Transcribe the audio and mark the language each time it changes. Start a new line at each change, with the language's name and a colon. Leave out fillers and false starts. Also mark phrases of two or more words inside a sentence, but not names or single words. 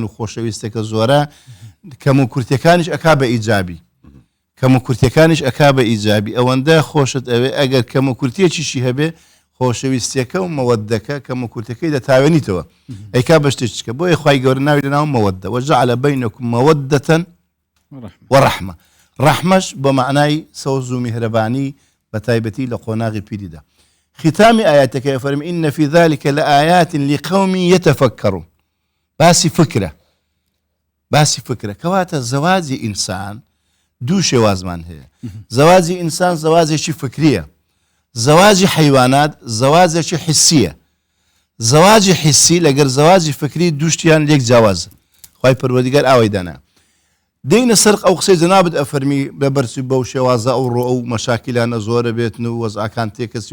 Central Kurdish: و خۆشەویستەکە زۆرە کەم و کورتەکانیش ئەکا بە ئیجابی کەم و کورتەکانیش ئەکا بە ئیجابی ئەوەندە خۆشت ئەوێ ئەگەر کەم و کورتێکیشی هەبێ خۆشەویستیەکە و مەوەدەکە کەم و کورتەکەی دەتاوێنیتەوە ئەیکا بە شتێککە بۆیە خوای گەورە ناوی لەناو مەوەدە
Arabic: وەجعل بەینەکم مەوەدەة وەڕەحمە
Central Kurdish: ڕەحمەش بە معنای سەوز و میهرەبانی بە تایبەتی لە قۆناغی پیریدا. ختامی ئاياتەکە فەرمی
Arabic: إن في ذلك لآيات لقوم يتفكرون
Central Kurdish: باسی فکرە کەواتە زەواجی ئینسان دوو شێوازمان هەیە زەواجی ئینسان زەواجێکی فکریە زەواجی حیوانات زەواجێکی حسیە زەواجی حسی لەگەر زەواجی فکری دووشتیان لێک جیاوازە خوای پەروەردیگار ئاوای دانا دێنە سەر ئەو قسەی جەنابەت ئەفەرمی بەبەرچی بەو شێوازە ئەوڕۆ ئەو مەشاکیلانە زۆرە بێتن و وەزعەکان تێکەسی